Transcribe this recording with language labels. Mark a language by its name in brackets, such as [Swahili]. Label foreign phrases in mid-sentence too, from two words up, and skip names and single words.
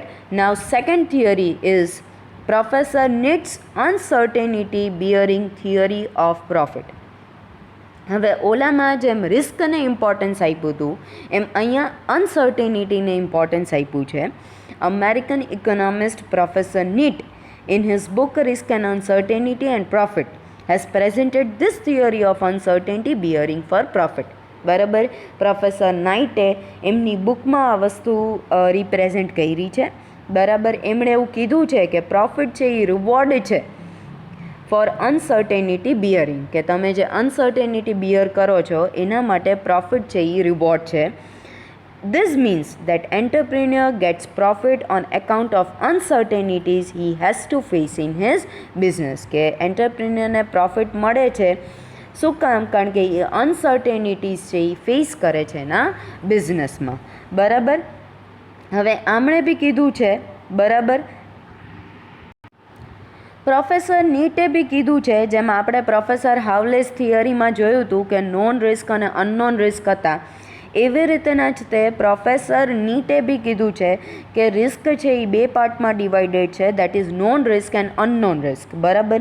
[English] Now second theory is Professor Knight's uncertainty bearing theory of profit. [Gujarati] હવે ઓલામાં જેમ રિસ્કને ઇમ્પોર્ટન્સ આપ્યું હતું એમ અહીંયા અનસર્ટેનિટીને ઇમ્પોર્ટન્સ આપ્યું છે. [English] American economist Professor Knight in his book Risk and Uncertainty and Profit has presented this theory of uncertainty bearing for profit, [Gujarati] બરાબર. પ્રોફેસર નાઇટે એમની બુકમાં આ વસ્તુ રિપ્રેઝેન્ટ કરી છે, બરાબર. એમણે એવું કીધું છે કે પ્રોફિટ છે એ રિવોર્ડ છે [English] for uncertainty bearing, [Gujarati] કે તમે જે [English] uncertainty bear [Gujarati] કરો છો એના માટે પ્રોફિટ છે એ રિવોર્ડ છે. [English] This means that entrepreneur gets profit on account of uncertainties he has to face in his business, [Gujarati] કે એન્ટરપ્રિન્યોરને પ્રોફિટ મળે છે શું કામ? કારણ કે એ અનસર્ટેનિટીઝ છે એ ફેસ કરે છે એના બિઝનેસમાં, બરાબર. હવે આમણે બી કીધું છે, બરાબર. પ્રોફેસર નીટે બી કીધું છે, જેમાં આપણે પ્રોફેસર હાઉલેઝ થિયરીમાં જોયું હતું કે [English] known risk [Gujarati] અને [English] unknown risk [Gujarati] હતા, એવી રીતના જ તે પ્રોફેસર નીટે બી કીધું છે કે રિસ્ક છે એ બે પાર્ટમાં ડિવાઇડેડ છે, [English] that is known risk and unknown risk, [Gujarati] બરાબર.